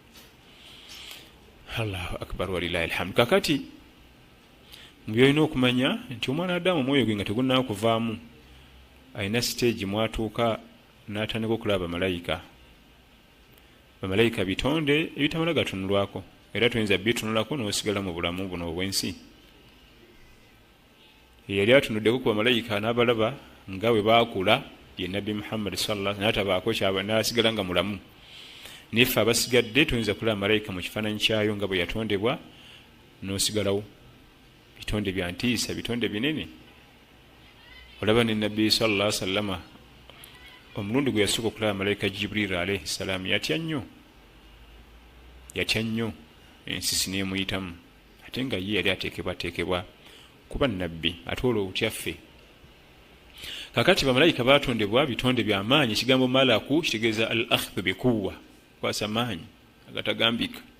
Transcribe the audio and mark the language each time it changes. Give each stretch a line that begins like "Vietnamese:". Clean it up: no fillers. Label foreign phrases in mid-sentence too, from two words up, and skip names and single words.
Arabic: Allahu akbar walilahi alhamdu.
Ganda: Kakati mu byolina okumanya nti omwana Adamu omwoyo gwe nga tegunnaba kuvaamu, alina stage mwatuuka n'atandika okulaba bamalayika. Bamalayika bitonde ebitamala gatunulwako, era tuyinza bitunulako n'osigala mu bulamu buno obw'ensi. Yali atunuddeko ku bamalayika n'abalaba nga bwe baakula ye nabbi Muhammad
Arabic: sallallahu alaihi wasallam
Ganda: natabaako kyaba nasigala nga mulamu niffe abasigadde tuyinza kulaba malayika mu kifaananyi kyayo nga bwe yatondebwa n'osigalawo bitonde bya ntiisa bitonde binene olaba ne nabbi sallallahu alaihi wasallam omulundi gwe yasooka okulaba malayika Jibril
Arabic: alaihi salaam
Ganda: yatya nnyo ensisi n'emuyitamu ate nga ye yali ateekebwateekebwa kuba nabbi ate olwo otyaffe kakati bamalayika batondebwa bitonde by'amaanyi ekigambo malaku kitegeeza
Arabic: al akhdhu
Ganda: bikuwa kwasa maanyi agatagambika